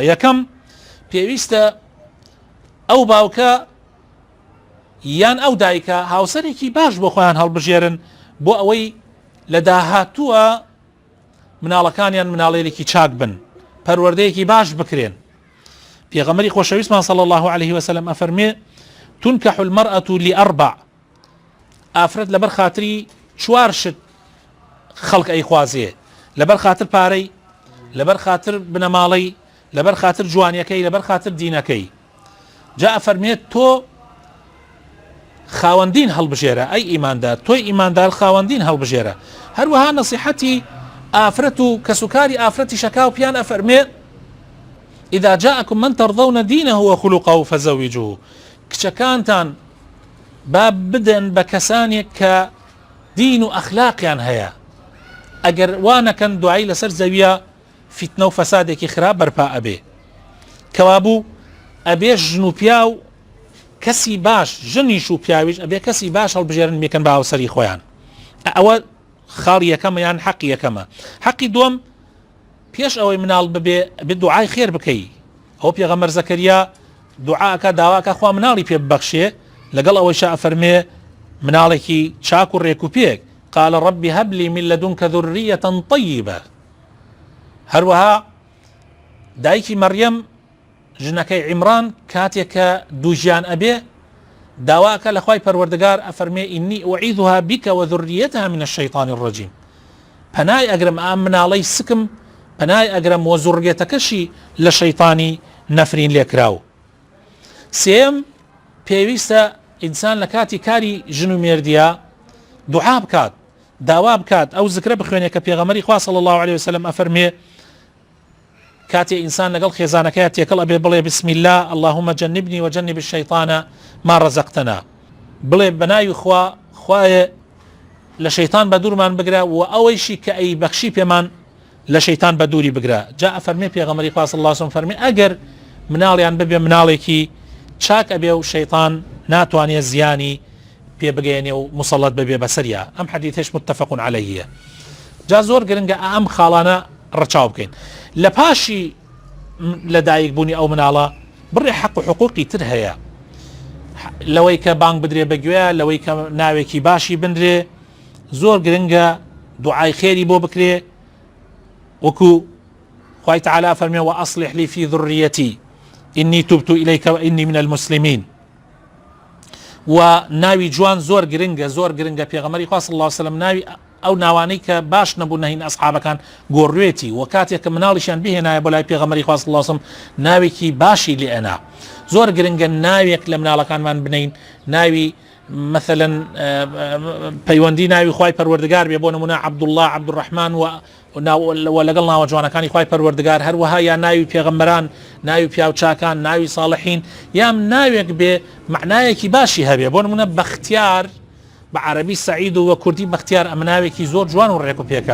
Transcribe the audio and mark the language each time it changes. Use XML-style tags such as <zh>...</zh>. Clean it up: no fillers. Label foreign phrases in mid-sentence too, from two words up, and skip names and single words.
<ckb>یەکەم، پێویستە ئەو باوکە یان ئەو دایکە هاوسەرێکی باش بۆ خۆیان هەڵبژێرن بۆ ئەوەی لە داهاتووە مناڵەکانیان مناڵێکی چاک بن، پەروەردەیەکی باش بکرێن. پێغەمبەری خۆشەویستمان</ckb> <ar>صلی الله عليه وسلم ئەفەرمێ تنكح المرأة لأربع،</ar> <ckb>ئافرەت لەبەر خاتری چوار شت خەڵک ئەیخوازێ، لەبەر خاتر پارەی، لەبەر خاتر بنەماڵەی، لەبەر خاتر جوانیەکەی، لەبەر خاتر دینەکەی. جا ئەفەرمێت تۆ خاوەندین هەڵبژێرە، ئەی ئیماندار، تۆی ئیماندار خاوەندین هەڵبژێرە. هەروەها نەسیحەتی ئافرەت و کەسوکاری ئافرەتی شەکاو پیان ئەفەرمێ</ckb> <ar>ئیذا جاءکم من ترضون دینه وخلقه فزوجوه،</ar> <ckb>کچەکانتان با بدەن بە کەسانێک کە دین و ئەخلاقیان هەیە، ئەگەر وانەکەن دوایی لەسەر زەویە فیتنە و فەسادێکی خراپ بەرپا ئەبێ. کەوابوو ئەبێ ژن و پیا و کەسی باش، ژنیش و پیاویش ئەبێ کەسی باش هەڵبژێرن بێکەن بە هاوسەری خۆیان. ئەوە خاڵ یەکەمە یان حەقی یەکەمە. حەقی دووەم، پێش ئەوەی مناڵ ببێ ئەبێ دوعای خێر بکەی. ئەو پێغەمبەر زەکەریا دوعاکە داواکە خوا مناڵی پێ ببەخشێ، لەگەڵ ئەوەی شا ئەفەرمێ مناڵێکی چاک و ڕێک و پێک</ckb> <ar>قال رب هب لي من لدنك ذرية طيبة.</ar> <ckb>هەروەها دایکی مەریەم ژنەکەی عیمران کاتێک کە دوو ژیان ئەبێ داواکە لە خوای پەروەردگار ئەفەرمێ</ckb> <ar>ئینی ئوعیدها بك وذريتها من الشيطان الرجيم،</ar> <ckb>پەنای ئەگرم ئام مناڵەی سکم پەنای ئەگرم و زوڕگێتەکەشی لە شەیطانی نەفرین لێکراو. سێم پێویستە ئینسان لە کاتی کاری ژن و مێردیە دوعا بکات، داوا بکات، ئەو زکرە بخوێنێ کە پێغەمبەری خوا</ckb> <ar>صلی الله عليه وسلم</ar> <ckb>ئەفەرمێ کاتێ ئینسان لەگەڵ خێزانەکەی تێکەڵ ئەبێ بڵێ</ckb> <ar>بسم الله اللهم جنبني وجنب الشيطان ما رزقتنا،</ar> <ckb>بڵێ بەناوی خوا، خوایە لە شەیطان بە دوورمان بگرە و ئەوەیشی کە ئەی بەخشی پێمان لە شەیطان بە دووری بگرە. جا ئەفەرمێ پێغەمبەری خوا</ckb> <ar>صلی الله عليه وسلم</ar> <ckb>فەرمێ ئەگەر مناڵیان ببێ مناڵێکی چاک ئەبێ و شەیطان ناتوانێ زیانی پێ بگەێنێ و مسەڵەت ببێ بەسەریە. ئەم حەدیثەش</ckb> <ar>متفق عەلەیهە.</ar> <ckb>جا زۆر گرنگە ئەم خاڵانە ڕەچاو بکەین. لە پاشی لەدایک بوونی ئەو مناڵە بڕێ حەق و حقوقی تر هەیە، لەوەی کە بانگ بدرێ بەگوێ، لەوەی کە ناوێکی باشی بندرێ، زۆر گرنگە دوعای خێری بۆ بکرێ، وەکو خوای تعالی فەرمێ</ckb> <ar>وأصلح لي في ذريتي إني تبت إليك وإني من المسلمين.</ar> <ckb>و ناوی جوان زۆر گرنگە پێغەمبەری خوا</ckb> <ar>صلی الله عليه وسلم</ar> <ckb>ناوی ئەو ناوانەی کە باش نەبوو نەهین ئەسحابەکان گۆڕوێتی، و کاتێک کە مناڵیشیان بهێنایە بۆ لای پێغەمبەری خوا</ckb> <ar>صلی الله عليه وسلم</ar> <ckb>ناوێکی باشی لێئەنا. زۆر گرنگە ناوێک لە مناڵەکانمان بنین، ناوی مثلا پەیوەندی ناوی خوای پەروەردگار بێ، بۆ نمونە عەبدوڵڵاه، عەبدوڕەحمان و لەگەڵ ناوە جوانەکانی خوای پەروەردگار، هەروەها یا ناوی پێغەمبەران، ناوی پیاو چاکان، ناوی ساڵحین، یام ناوێک بێ معنایەکی باشی هەبێ، بۆ نمونە بەختیار بە عەرەبی سەعید و کوردی بەختیار، ئەم ناوێکی زۆر جوان و ڕێک و پێکە.</ckb>